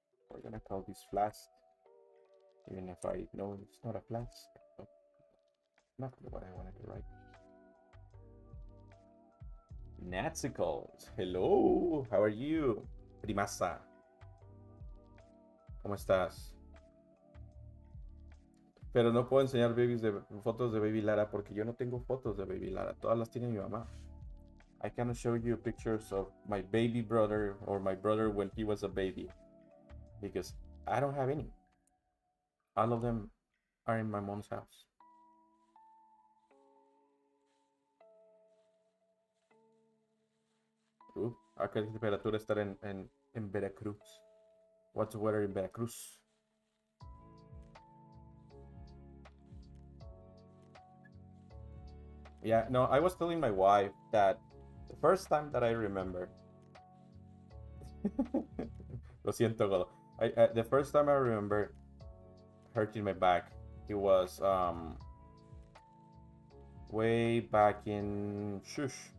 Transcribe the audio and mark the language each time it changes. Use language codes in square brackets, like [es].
[en] We're gonna call this flask, even if I know it's not a flask. But not what I wanted to write. Natsicles, hello, how are you, Primasa? [es] ¿Cómo estás? Pero no puedo enseñar fotos de Baby Lara porque yo no tengo fotos de Baby Lara. Todas las tiene mi mamá. [en] I cannot show you pictures of my baby brother or my brother when he was a baby because I don't have any. All of them are in my mom's house. [es] ¿A qué temperatura estar en Veracruz? [en] What's the weather in Veracruz? Yeah, no, I was telling my wife that the first time that I remember. [es] Lo siento, Godo. [en] The first time I remember hurting my back, it was way back in shush.